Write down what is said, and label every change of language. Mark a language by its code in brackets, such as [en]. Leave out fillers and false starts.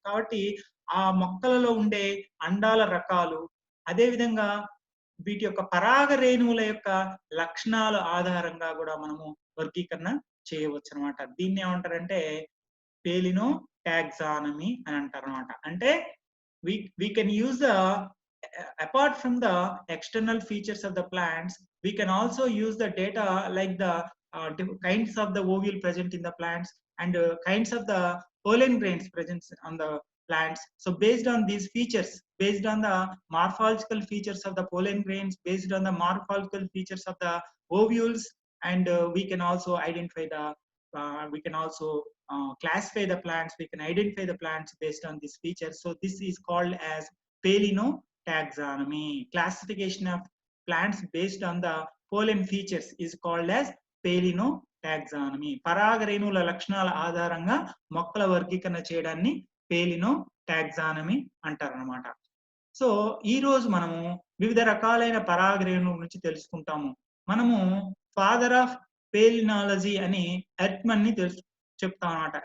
[te] కాబట్టి ఆ మొక్కలలో ఉండే అండాల రకాలు, అదే విధంగా వీటి యొక్క పరాగ రేణువుల యొక్క లక్షణాల ఆధారంగా కూడా మనము వర్గీకరణ చేయవచ్చు అనమాట. దీన్ని ఏమంటారంటే పేలినోటాక్సానమీ అని అంటారు అనమాట. [en] అంటే we can use the apart from the external features of the plants, we can also use the data like the kinds of the ovule present in the plants and kinds of the pollen grains present on the plants. So based on these features, based on the morphological features of the pollen grains, based on the morphological features of the ovules, and we can also identify the we can also classify the plants, we can identify the plants based on these features. So this is called as palinotaxonomy. Classification of plants based on the pollen features is called as palinotaxonomy. [te] పరాగ రేణువుల లక్షణాల ఆధారంగా మొక్కల వర్గీకరణ చేయడాన్ని పేలినోటాక్సానమీ అంటారన్నమాట. So ఈ రోజు మనము వివిధ రకాలైన పరాగ రేణువుల గురించి తెలుసుకుంటాము. మనము ఫాదర్ ఆఫ్ పేలినాలజీ అని ఎర్ట్మన్ ని చెప్తాం అనమాట.